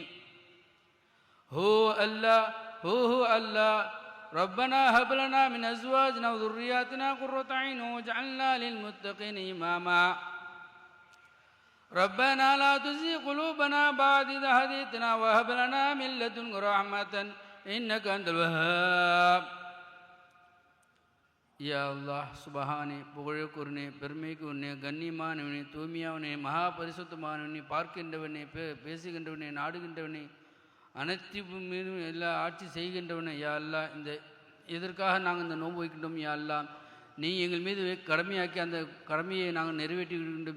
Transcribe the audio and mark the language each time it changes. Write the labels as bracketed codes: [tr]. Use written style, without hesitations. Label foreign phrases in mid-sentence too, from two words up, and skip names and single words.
[ar] هو الله ربنا هب لنا من أزواجنا وذرياتنا قرة أعين واجعلنا للمتقين إماما. ربنا لا تزغ قلوبنا بعد إذ هديتنا وهب لنا من لدنك رحمة إنك أنت الوهاب. يا الله [ta] சுபஹானே, புகழுக்குரியவனே, பெருமைக்குரியவனே, கண்ணியமானவனே, தூய்மையானவனே, மகா பரிசுத்தமானவனே, பார்க்கின்றவனே, பேசுகின்றவனே, நாடுகின்றவனே, அனைத்து மீதும் எல்லா ஆட்சி செய்கின்றவனே. [ar] يا الله, [ta] இந்த இதற்காக நாங்கள் இந்த நோன்பு வைக்கின்றோம். [ar] يا الله, [ta] நீ எங்கள் மீது கடமையாக்கி அந்த கடமையை நாங்கள் நிறைவேற்றிக்கின்றோம்.